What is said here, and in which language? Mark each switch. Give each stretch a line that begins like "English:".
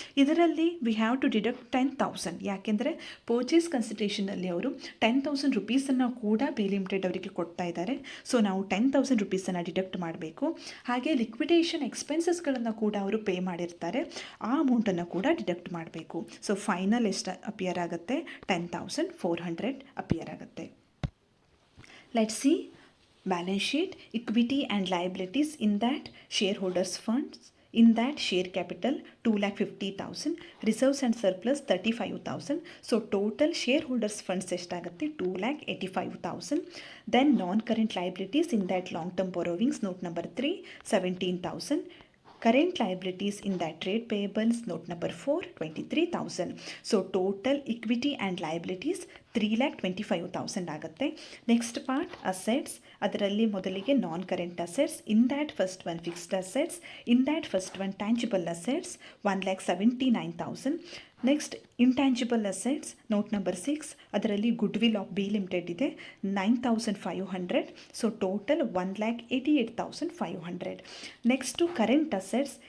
Kannada: ಇದರಲ್ಲಿ
English: We have to deduct 10,000.
Kannada: ಯಾಕೆಂದರೆ purchase ಕನ್ಸಿಡರೇಷನಲ್ಲಿ ಅವರು 10,000 ರುಪೀಸನ್ನು ಕೂಡ ಬಿ ಲಿಮಿಟೆಡ್ ಅವರಿಗೆ ಕೊಡ್ತಾ ಇದ್ದಾರೆ. ಸೊ ನಾವು 10,000 ರುಪೀಸನ್ನು ಡಿಡಕ್ಟ್ ಮಾಡಬೇಕು. ಹಾಗೆ ಲಿಕ್ವಿಡೇಷನ್ ಎಕ್ಸ್ಪೆನ್ಸಸ್ಗಳನ್ನು ಕೂಡ ಅವರು ಪೇ ಮಾಡಿರ್ತಾರೆ, ಆ ಅಮೌಂಟನ್ನು ಕೂಡ ಡಿಡಕ್ಟ್ ಮಾಡಬೇಕು. ಸೊ ಫೈನಲ್ ಎಷ್ಟು ಅಪಿಯರ್ ಆಗುತ್ತೆ 10,400 ಅಪಿಯರ್ ಆಗುತ್ತೆ.
English: Let's see balance sheet, equity and liabilities in that shareholders funds, in that share capital 2,50,000, reserves and surplus 35,000. So total shareholders funds
Kannada: ಎಷ್ಟಾಗುತ್ತೆ
English: 2,85,000. Then non-current liabilities in that long-term borrowings, note number 3, 17,000. Current liabilities in that trade payables, note number 4, 23,000. So total equity and liabilities 3,25,000
Kannada: ಆಗುತ್ತೆ.
English: Next part assets.
Kannada: ಅದರಲ್ಲಿ ಮೊದಲಿಗೆ
English: Non current assets. In that first one fixed assets, in that first one tangible assets 1,79,000. Next intangible assets note number 6. ಅದರಲ್ಲಿ goodwill of B limited ಇದೆ 9,500. So total 1,88,500. Next current assets.